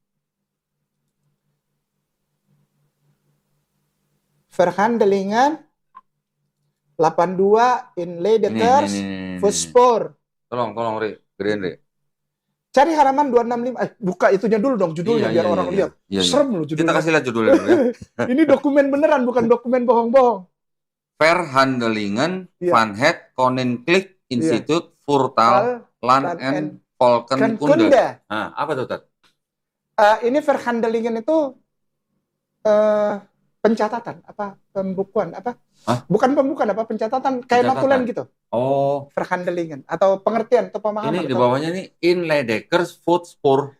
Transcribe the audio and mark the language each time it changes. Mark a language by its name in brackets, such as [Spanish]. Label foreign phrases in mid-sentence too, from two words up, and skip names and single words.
[Indonesian] Verhandelingen 82 in Leidekers Voetsporen. Tolong Ri, gedein Ri. Cari halaman 265. Buka itunya dulu dong, judulnya biar orang lihat. Serem loh judulnya. Kita kasih lihat judulnya dulu ya. Ini dokumen beneran, bukan dokumen bohong-bohong. Verhandelingen Van Het Koninklijk Instituut Voertaal Land en Volkenkunde. Nah, apa tuh, Tat? Ini Verhandelingen itu pencatatan, pembukuan, bukan pembukuan, pencatatan, kayak notulen gitu. Oh. Verhandelingen, atau pengertian, atau pemahaman. Ini di bawahnya nih, in Leidekers Voetsporen.